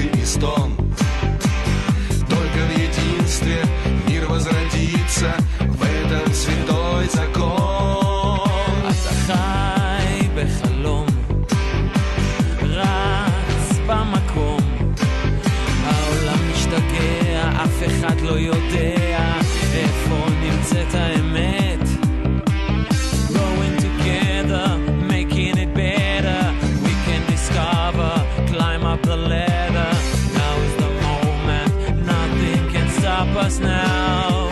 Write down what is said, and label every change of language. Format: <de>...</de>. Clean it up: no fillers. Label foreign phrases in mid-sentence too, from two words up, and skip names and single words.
<ru>стон. Только в единстве мир возродится, в этом святой закон.</ru> <he>אתה חי בחלום, רץ במקום, העולם משתגע, אף אחד לא יודע איפה נמצאת האמת.</he> <en>Growing together, making it better, we can discover, climb up the ladder. Now is the moment, nothing can stop us now.</en>